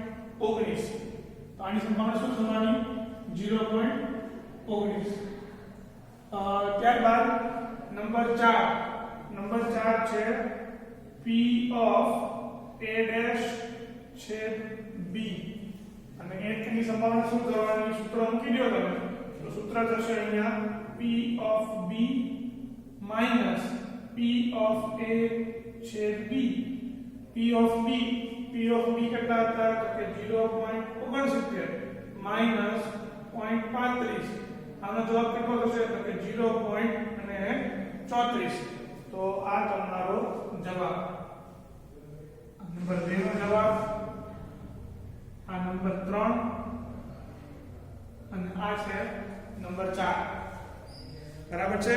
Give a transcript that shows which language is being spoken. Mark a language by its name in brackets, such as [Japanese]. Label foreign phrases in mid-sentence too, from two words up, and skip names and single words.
[Gujarati] તો આની સંભાવના શું થવાની? 0.19। ત્યારબાદ નંબર 4 છે [English] p of a dash [Gujarati] છેદ b અને એની સંભાવના શું થવાની? સૂત્ર મૂકી દો તમે તો સૂત્ર થશે અહીંયા [English] p of b [Gujarati] માઈનસ [English] p of a [Gujarati] છેદ b। [English] p of b [Gujarati] કેટલા હતા? તો કે 0.69 માઈનસ 0.35, આનો જવાબ કેટલો થશે? તો કે 0.34। તો આ તમારો જવાબ નંબર 2 નો જવાબ, આ નંબર 3 અને આ છે નંબર 4 બરાબર છે।